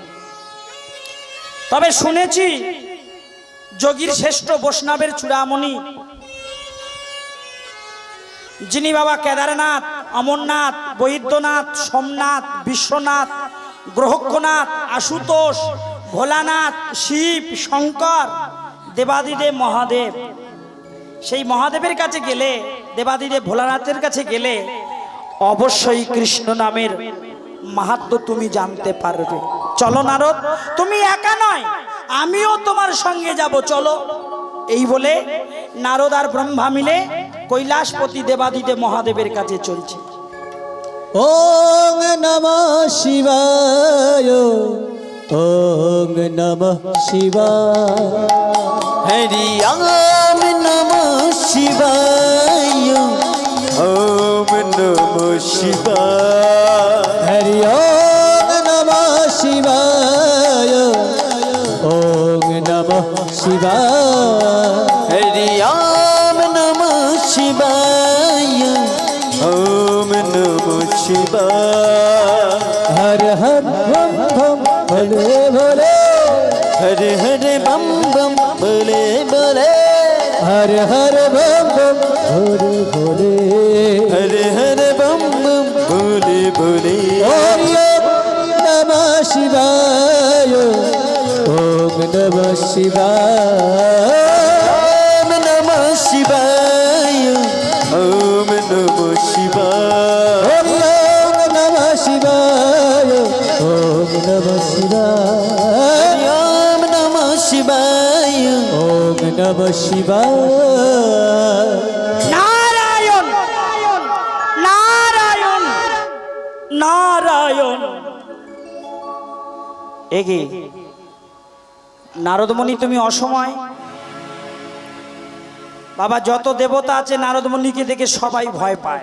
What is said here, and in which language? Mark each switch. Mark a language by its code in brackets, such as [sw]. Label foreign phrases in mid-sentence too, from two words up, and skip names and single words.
[bn] তবে শুনেছি যোগীর শ্রেষ্ঠ বৈষ্ণবের চূড়ামণি, যিনি বাবা কেদারনাথ, অমরনাথ, বৈদ্যনাথ, সোমনাথ, বিশ্বনাথ, গ্রহক্ষনাথ, আশুতোষ, ভোলানাথ, শিব, শঙ্কর, দেবাদিদেব মহাদেব, সেই মহাদেবের কাছে গেলে, দেবাদিদেব ভোলানাথের কাছে গেলে অবশ্যই কৃষ্ণ নামের মাহাত্ম্য তুমি জানতে পারবে। চলো নারদ, তুমি একা নয়, আমিও তোমার সঙ্গে যাব, চলো। এই বলে নারদ আর ব্রহ্মা মিলে কৈলাসপতি দেবাদিদেব মহাদেবের কাছে চলছে। [sa] ওং নমঃ শিবায়, ওং নমঃ শিবায়, হরি ওম নমঃ শিবায়, ওম নমঃ শিবায়, হরি ওং নমঃ শিবায়, ওং নমঃ শিবায়, হরি ওম নমঃ শিবায়, ওম নমঃ শিবায়, [hi] हर हर बम बम भोले भोले, हरे हरे बम बम भोले भोले, हर हर बम बम भोले भोले, हरे हरे बम बम भोले भोले, [sa] ওম নমঃ শিবায়, ওম নমঃ শিবায়, ওম নমঃ শিবায়, ওম নমঃ শিবায়, ওম নমঃ শিবায়, ওম নমঃ শিবায়, ওম নমঃ শিবায়, ওম নমঃ শিবায়। [bn] নারায়ণ নারায়ণ নারায়ণ। এগে নারদমণি, তুমি অসময়। বাবা যত দেবতা আছে নারদমণিকে দেখে সবাই ভয় পায়।